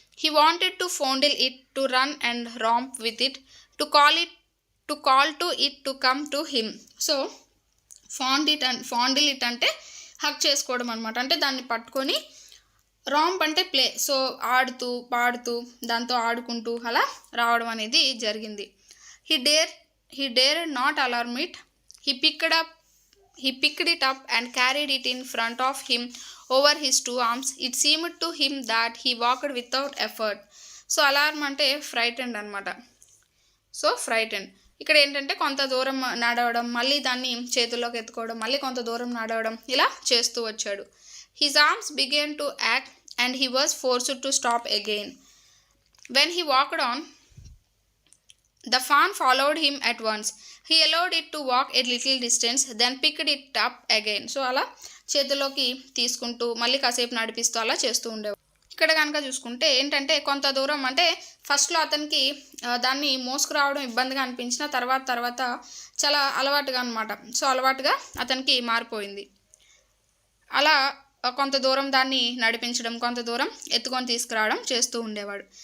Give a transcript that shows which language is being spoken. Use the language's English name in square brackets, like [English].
[English] He wanted to fondle it, to run and romp with it, to call to it to come to him. [Telugu] So ఫాండిల్ it అంటే హక్ చేసుకోవడం అనమాట. అంటే దాన్ని పట్టుకొని ramp అంటే ప్లే. సో ఆడుతూ పాడుతూ దాంతో ఆడుకుంటూ అలా రావడం అనేది జరిగింది. [English] He dare he dare not alarm it. He picked up He picked it up and carried it in front of him over his two arms. It seemed to him that he walked without effort. [Telugu] So alarm అంటే frightened అనమాట. So frightened ఇక్కడ ఏంటంటే కొంత దూరం నడవడం, మళ్ళీ దాన్ని చేతుల్లోకి ఎత్తుకోవడం, మళ్ళీ కొంత దూరం నడవడం ఇలా చేస్తూ వచ్చాడు. [English] His arms began to ache and he was forced to stop again. When he walked on, the fawn followed him at once. He allowed it to walk a little distance, then picked it up again. [Telugu] So అలా చేతుల్లోకి తీసుకుంటూ మళ్ళీ కాసేపు నడిపిస్తూ అలా చేస్తూ ఉండేవాడు. ఇక్కడ కనుక చూసుకుంటే ఏంటంటే కొంత దూరం అంటే ఫస్ట్లో అతనికి దాన్ని మోసుకురావడం ఇబ్బందిగా అనిపించిన తర్వాత చాలా అలవాటుగా అనమాట. సో అలవాటుగా అతనికి మారిపోయింది. అలా కొంత దూరం దాన్ని నడిపించడం, కొంత దూరం ఎత్తుకొని తీసుకురావడం చేస్తూ ఉండేవాడు.